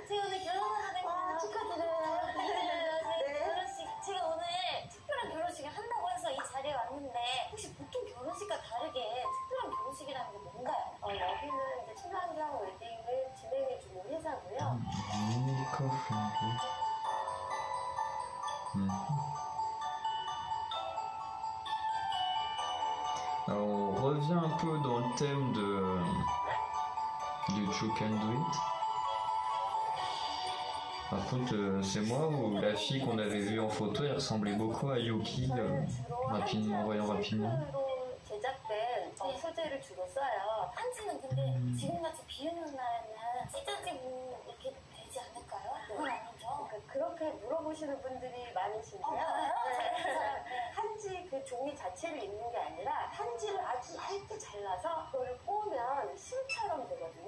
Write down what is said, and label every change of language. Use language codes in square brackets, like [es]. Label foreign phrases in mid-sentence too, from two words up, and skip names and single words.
[ko] 제가 오늘 결혼하거든요. 축하드려요. 네. 결혼식 제가 오늘 특별한 결혼식을 한다고 해서 이 자리에 왔는데 혹시 보통 결혼식과 다르게 특별한 결혼식이라는 게 뭔가요? 여기는 이제 신랑이랑 웨딩을 진행해주는 회사고요. [fr] Alors, on revient un peu dans le thème du You Can Do It. Par contre, c'est moi ou la fille qu'on avait vue en photo, elle ressemblait beaucoup à Yuki, rapidement, en voyant rapidement. [ko] 제작된 소재를 주로 써요. 한지는 근데 지금같이 비 오는 날에는 찢어지고 이렇게 되지 않을까요? 그건 아니죠. 그렇게 물어보시는 분들이 많으신데요. 네. 한지 그 종이 자체를 입는 게 아니라 한지를 아주 얇게 잘라서 그걸 꼬면 실처럼 되거든요.